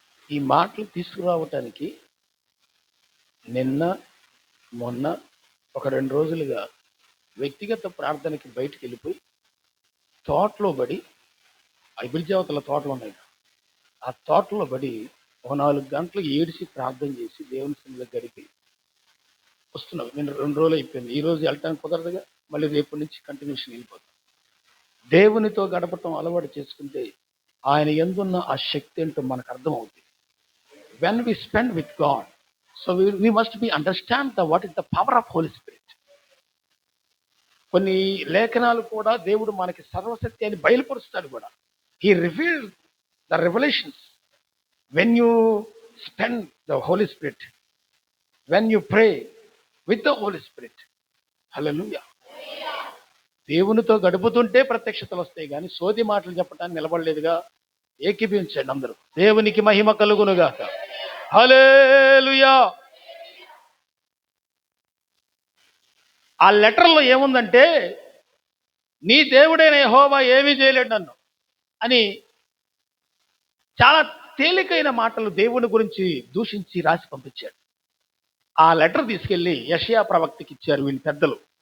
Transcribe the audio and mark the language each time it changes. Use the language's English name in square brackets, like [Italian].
[Telugu] ఈ మాటలు తీసుకురావటానికి నిన్న మొన్న ఒక 2 రోజులుగా వ్యక్తిగత ప్రార్థనకి బయటికి వెళ్ళిపోయి తోటలో పడి, ఐబిల్జావతల తోటలు ఉన్నాయి, ఆ తోటలో పడి 4 గంటలు ఏడిసి ప్రార్థన చేసి దేవుని సన్నిధిలో గడిపి వస్తున్నాం. నేను 2 రోజులు అయిపోయింది. ఈ రోజు వెళ్ళటానికి కుదరదుగా. మళ్ళీ రేపటి నుంచి కంటిన్యూషన్ వెళ్ళిపోతాం. దేవునితో గడపటం అలవాటు చేసుకుంటే ఆయన యందున్న ఆ శక్తి ఏంటో మనకు అర్థమవుతుంది. [English] When we spend with God, so we must understand what is the power of Holy Spirit. [Telugu] కొన్ని లేఖనాలు కూడా దేవుడు మనకి సర్వశక్తి అని బయలుపరుస్తాడు కూడా. [English] He revealed the revelations when you spend the Holy Spirit, when you pray with the Holy Spirit. Hallelujah. [Telugu] దేవునితో గడుపుతుంటే ప్రత్యక్షతలు వస్తాయి, కానీ సోది మాటలు చెప్పడానికి నిలబడలేదుగా. ఏకీభవించండి అందరూ. దేవునికి మహిమ కలుగునుగాక. హల్లెలూయా. ఆ లెటర్లో ఏముందంటే, నీ దేవుడైన యెహోవా ఏమీ చేయలేడు నన్ను అని చాలా తేలికైన మాటలు దేవుని గురించి దూషించి రాసి పంపించాడు. ఆ లెటర్ తీసుకెళ్లి యెషయా ప్రవక్తకి ఇచ్చారు వీళ్ళు పెద్దలు.